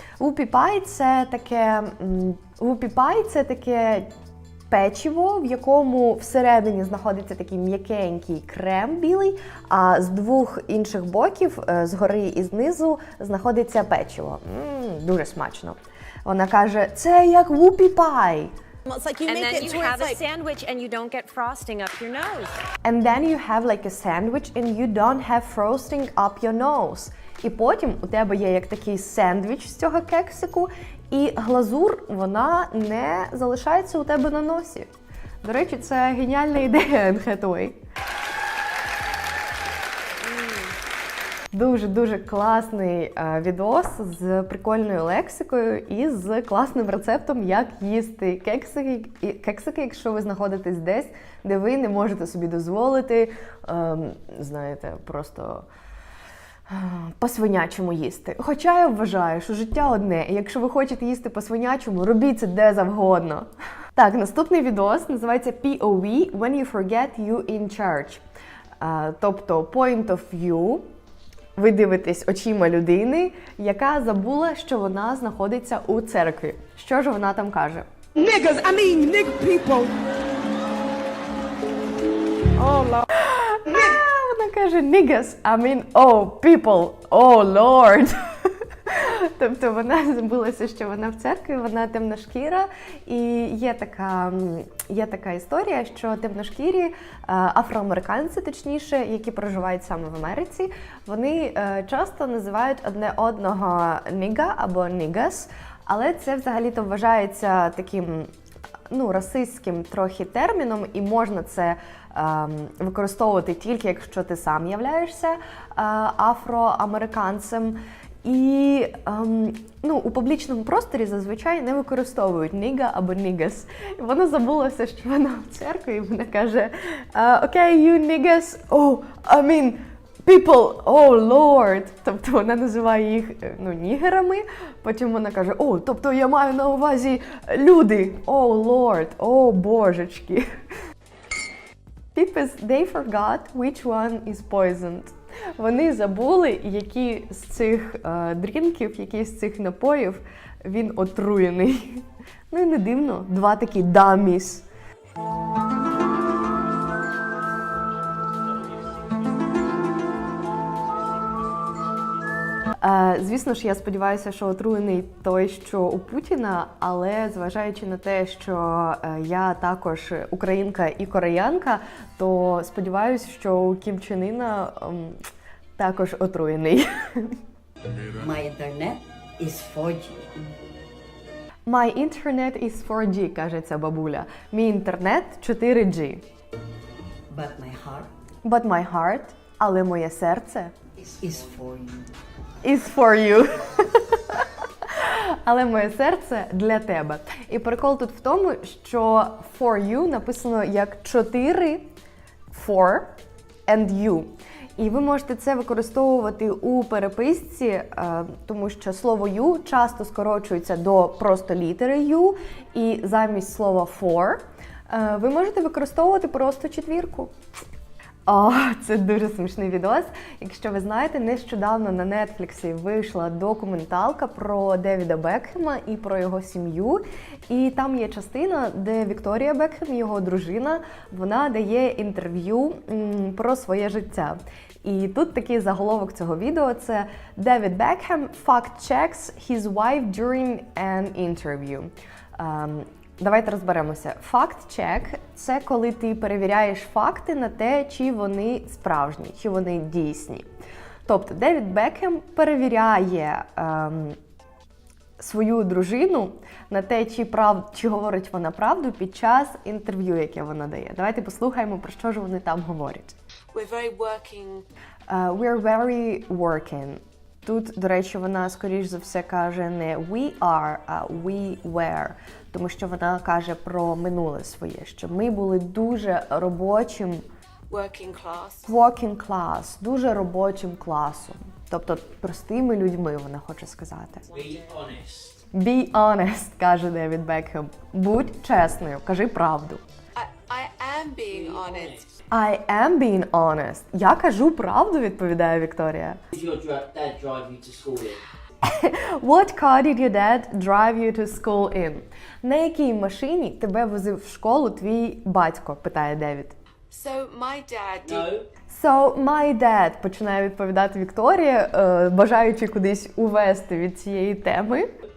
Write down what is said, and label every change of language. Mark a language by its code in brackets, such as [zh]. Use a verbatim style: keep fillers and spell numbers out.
[uk] Whoopie pie – це таке... Whoopie pie – це таке печиво, в якому всередині знаходиться такий м'якенький крем білий, а з двох інших боків, згори і знизу, знаходиться печиво. Ммм, дуже смачно. Вона каже, це як whoopie pie. [en] It's like you And make then it you where have it's a like sandwich and you don't get frosting up your nose. And then you have like a sandwich and you don't have frosting up your nose. [uk] І потім у тебе є як такий сендвіч з цього кексику, і глазур, вона не залишається у тебе на носі. До речі, це геніальна ідея Anne Hathaway. Дуже-дуже класний е, відос з прикольною лексикою і з класним рецептом, як їсти кексики, і- кексики, якщо ви знаходитесь десь, де ви не можете собі дозволити, ем, знаєте, просто е, по-свинячому їсти. Хоча я вважаю, що життя одне, і якщо ви хочете їсти по-свинячому, робіть це де завгодно. Так, наступний відос називається пі о ві – [en] When you forget you in charge. [uk] Е, Тобто, [en] point of view [uk] – ви дивитесь очима людини, яка забула, що вона знаходиться у церкві. Що ж вона там каже? [en] Niggas, I mean nigger people. Oh Lord. [uk] А, вона каже [en] niggas, I mean oh people, oh Lord. [uk] Тобто вона забулася, що вона в церкві, вона темношкіра. І є така, є така історія, що темношкірі е, афроамериканці, точніше, які проживають саме в Америці, вони е, часто називають одне одного ніга або нігас, але це взагалі-то вважається таким ну, расистським трохи терміном, і можна це ем, використовувати тільки, якщо ти сам являєшся е, афроамериканцем. І ем, ну, у публічному просторі зазвичай не використовують ніга або нігас. Вона забулася, що вона в церкві, і вона каже: «Е, «Окей, [en] you niggas, oh, I mean, people, oh, Lord». [uk] Тобто вона називає їх ну, нігерами, потім вона каже: «О, тобто я маю на увазі люди, [en] oh, Lord, [uk] о, oh, божечки». Підпис [en] «They forgot which one is poisoned». [uk] Вони забули, які з цих е, дрінків, які з цих напоїв він отруєний. Ну і не дивно, два такі даміс. Е, Звісно ж, я сподіваюся, що отруєний той, що у Путіна, але зважаючи на те, що е, я також українка і кореянка, то сподіваюся, що у Кім Чен Іна ем, також отруєний. [en] My internet is four G. My internet is four G, [uk] каже ця бабуля. Мій інтернет чотири джі. [en] But my heart But my heart, [uk] але моє серце, [en] is for you. Is for you. [uk] Але моє серце для тебе. І прикол тут в тому, що [en] for you [uk] написано як чотири, for and you. І ви можете це використовувати у переписці, е, тому що слово you часто скорочується до просто літери you, і замість слова for е, ви можете використовувати просто четвірку. О, це дуже смішний відос. Якщо ви знаєте, нещодавно на Нетфліксі вийшла документалка про Девіда Бекхема і про його сім'ю. І там є частина, де Вікторія Бекхем, його дружина, вона дає інтерв'ю м, про своє життя. І тут такий заголовок цього відео – це [en] «David Beckham fact-checks his wife during an interview». [uk] Um, Давайте розберемося. Факт-чек – це коли ти перевіряєш факти на те, чи вони справжні, чи вони дійсні. Тобто Девід Бекхем перевіряє ем, свою дружину на те, чи прав... чи говорить вона правду під час інтерв'ю, яке вона дає. Давайте послухаємо, про що ж вони там говорять. [en] We're very working. Uh, we're very working. [uk] Тут, до речі, вона, скоріш за все, каже не [en] we are, [uk] а [en] we were. [uk] Тому що вона каже про минуле своє, що ми були дуже робочим [en] working class. Working class, [uk] дуже робочим класом. Тобто простими людьми, вона хоче сказати. [en] Be honest. Be honest, [uk] каже [en] Девід Бекхем. [uk] Будь чесною, кажи правду. [en] I, I am being honest. I am being honest. [uk] Я кажу правду, відповідає Вікторія. [en] Did your dad drive you to school in? What car did your dad drive you to school in? [uk] На якій машині тебе возив в школу твій батько, питає Девід. [en] So my dad did... No. So my dad, [uk] починає відповідати Вікторія, е, бажаючи кудись увести від цієї теми.